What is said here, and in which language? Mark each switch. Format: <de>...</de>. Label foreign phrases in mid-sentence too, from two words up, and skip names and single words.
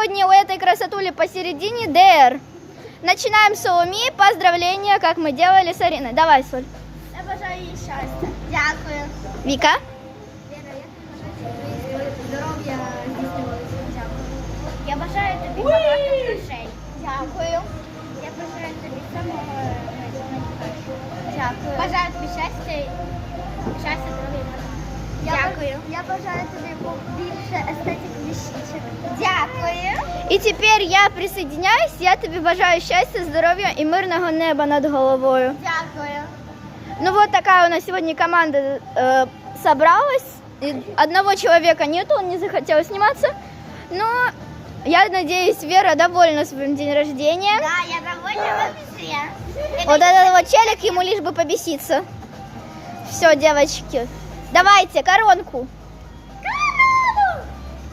<ru>сегодня у этой красотули посередине ДР. Начинаем с Соломии. Поздравления, как мы делали с Ариной. Давай, Соль.</ru> <uk>Я бажаю їй щастя. Дякую. Вика. Віра, я тобі бажаю, щоб здоров'я здійснювалося. Дякую. Я бажаю тобі багато грошей. Дякую. Я бажаю тобі самого найкращого. Дякую. Бажаю тобі щастя, здоров'я і бажання. Дякую. Я бажаю тобі більше естетик віщичок. Дякую.</uk> <ru>И теперь я присоединяюсь. Я тебе бажаю счастья, здоровья и мирного неба над головою.</ru> <uk>Дякую.</uk> <ru>Ну вот такая у нас сегодня команда собралась. И одного человека нету, он не захотел сниматься. Но я надеюсь, Вера довольна своим день рождения. Да, я довольна вообще. Вот этот вот челик, ему лишь бы побеситься. Все, девочки, давайте коронку.</ru>